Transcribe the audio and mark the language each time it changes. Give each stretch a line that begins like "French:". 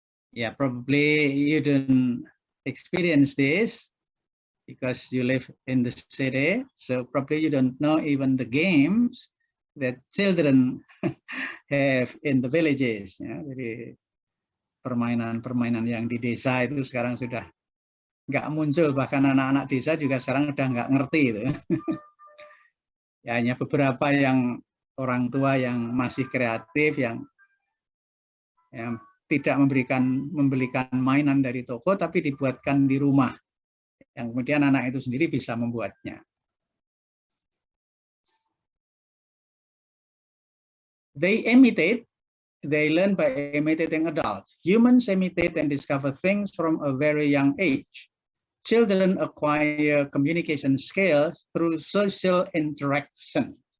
English: Yeah, probably you don't experience this because you live in the city, so probably you don't know even the games that children have in the villages.
Indonesian: Ya, jadi permainan-permainan yang di desa itu sekarang sudah nggak muncul, bahkan anak-anak desa juga sekarang udah nggak ngerti itu. Ya, hanya beberapa yang orang tua yang masih kreatif, yang tidak membelikan mainan dari toko, tapi dibuatkan di rumah. Yang kemudian anak itu sendiri bisa membuatnya.
English: They learn by imitating adults. Humans imitate and discover things from a very young age. Children acquire communication skills through social interaction.